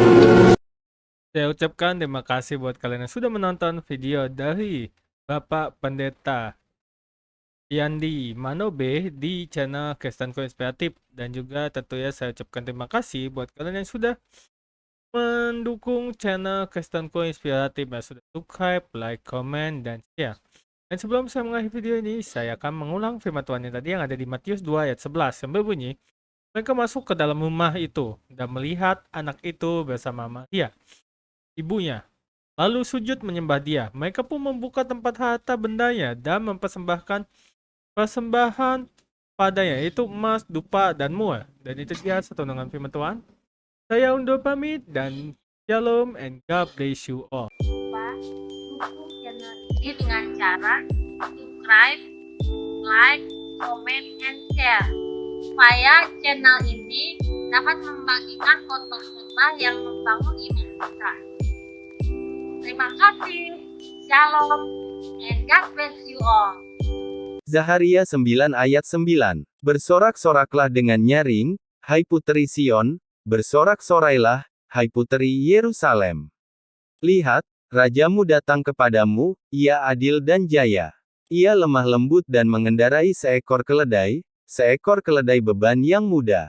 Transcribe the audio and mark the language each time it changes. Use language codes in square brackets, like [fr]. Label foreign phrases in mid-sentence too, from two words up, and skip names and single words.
[id] Saya ucapkan terima kasih buat kalian yang sudah menonton video dari Bapak Pendeta Yandi Manobe di channel Kristenku Inspiratif. Dan juga tentunya saya ucapkan terima kasih buat kalian yang sudah mendukung channel Kristenku Inspiratif, yang sudah [en] subscribe, like, comment, [id] dan share. Dan sebelum saya mengakhiri video ini, saya akan mengulang firman Tuhan yang tadi yang ada di Matius 2 ayat 11 yang berbunyi, mereka masuk ke dalam rumah itu dan melihat anak itu bersama Maria, ibunya, lalu sujud menyembah dia. Mereka pun membuka tempat harta bendanya dan mempersembahkan persembahan padanya, yaitu emas, dupa, dan mur. Dan itu dia satu dengan firman Tuhan. Saya undur pamit dan shalom [en] and God bless you all. [id] Dukung channel ini dengan cara [en] subscribe, like, comment, and share, [id] supaya channel ini dapat membagikan konten-konten yang membangun iman kita. Terima kasih, shalom, [en] and God bless you all. [id] Zaharia 9 ayat 9. Bersorak-soraklah dengan nyaring, hai puteri Sion, bersorak-sorailah, hai puteri Yerusalem. Lihat, rajamu datang kepadamu, ia adil dan jaya. Ia lemah lembut dan mengendarai seekor keledai beban yang mudah.